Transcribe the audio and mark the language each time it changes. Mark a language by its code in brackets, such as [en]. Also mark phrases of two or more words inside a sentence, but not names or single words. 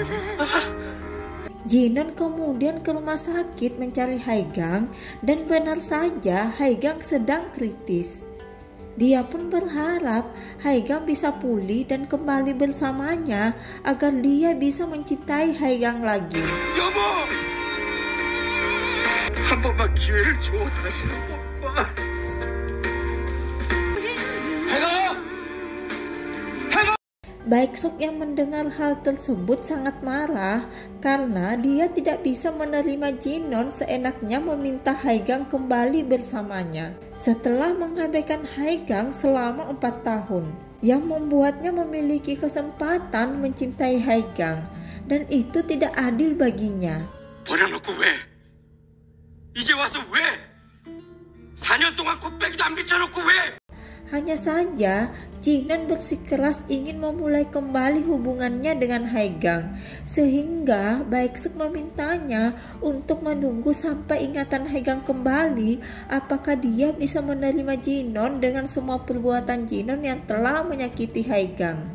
[id] Jinon kemudian ke rumah sakit mencari Haigang dan benar saja Haigang sedang kritis. Dia pun berharap Haigang bisa pulih dan kembali bersamanya agar dia bisa mencintai Haigang lagi. [ko] 여보! 한 번만 기회를 줘, 다시 한 번만. [id] Baeksuk yang mendengar hal tersebut sangat marah karena dia tidak bisa menerima Jinon seenaknya meminta Haigang kembali bersamanya setelah mengabaikan Haigang selama 4 tahun, yang membuatnya memiliki kesempatan mencintai Haigang, dan itu tidak adil baginya. [ko] 버려놓고 왜? 이제 와서 왜? 4년 동안 곱빼기도 안 비춰놓고 왜? [id] Hanya saja, Jinon bersikeras ingin memulai kembali hubungannya dengan Haigang, sehingga Baeksuk memintanya untuk menunggu sampai ingatan Haigang kembali apakah dia bisa menerima Jinon dengan semua perbuatan Jinon yang telah menyakiti Haigang.